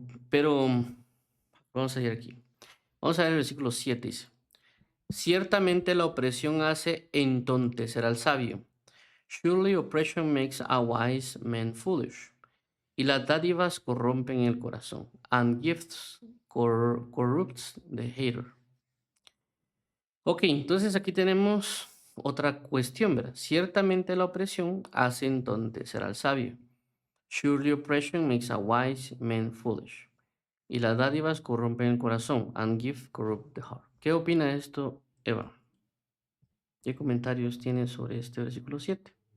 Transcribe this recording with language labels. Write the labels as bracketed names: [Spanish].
[Spanish] Pero vamos a ir aquí. Vamos a ver el versículo 7, dice. Ciertamente la opresión hace entontecer al sabio. [English] Surely oppression makes a wise man foolish. [Spanish] Y las dádivas corrompen el corazón. [English] And gifts corrupts the hater. [Spanish] Ok, entonces aquí tenemos otra cuestión, ¿verdad? Ciertamente la opresión hace entontecer al sabio. [English] Surely oppression makes a wise man foolish. [Spanish] Y las dádivas corrompen el corazón. [English] And gift corrupt the heart. [Spanish] ¿Qué opina de esto, Eva? ¿Qué comentarios tiene sobre este versículo 7?